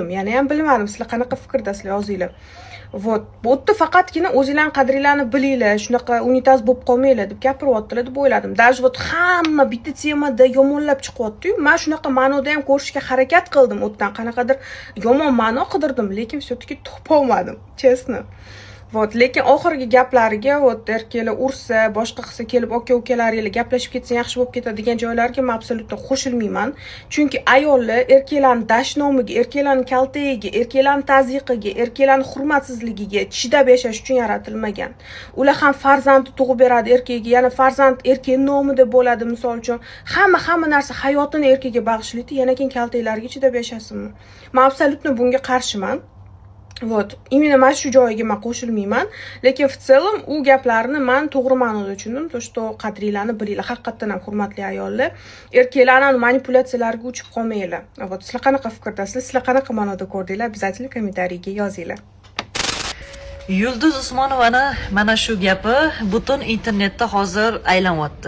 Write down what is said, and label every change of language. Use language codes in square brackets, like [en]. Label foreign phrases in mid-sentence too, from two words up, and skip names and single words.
[uz] Yana ham bilmadim, sizlar qanaqa fikrdasizlar, yozinglar. Vot, bu yerda faqatgina o'zingizlarning qadringlarni bilinglar, shunaqa unitaz bo'lib qolmanglar deb gapiryaptilar deb o'yladim. [ru] Даже вот [uz] hamma bitta temada yomonlab chiqyapti-yu. Men shunaqa ma'noda ham ko'rishga harakat qildim, o'tdan qanaqadir yomon ma'no qidirdim, lekin все-таки topa olmadim, chestno. Vot, lekin oxirgi gaplariga vot erkaklar ursa, boshqa qilsa kelib aka-ukalaringlar gaplashib ketsa yaxshi bo'lib ketadi degan joylarga men absolyutno qo'shilmayman. Chunki ayollar erkaklarning dashnomiga, erkaklarning kaltayiga, erkaklarning tazyiqiga, erkaklarning hurmatsizligiga chidab yashash uchun yaratilmagan. Ular ham farzandni tug'ib beradi erkakga, yana farzand erkak nomida bo'ladi, misol uchun. Hamma narsa hayotini erkakga bag'ishlaydi, yana keyin kaltaklarga chidab yashasinmi? Men absolyutno bunga qarshiman. Vot, imенно mana shu joyiga men qo'shilmayman, lekin [ru] в целом [uz] u gaplarni men to'g'ri ma'noda tushundim. [ru] То что [uz] qadringlarni bilinglar, haqiqatan ham hurmatli ayollar, erkaklarning manipulyatsiyalariga uchib qolmanglar. Vot, sizlar qanaqa fikrdasizlar? Sizlar qanaqa ma'noda ko'rdinglar? Обязательно kommentariyaga yozinglar. Yulduz Usmonovani mana shu gapi butun internetda hozir aylanyapti.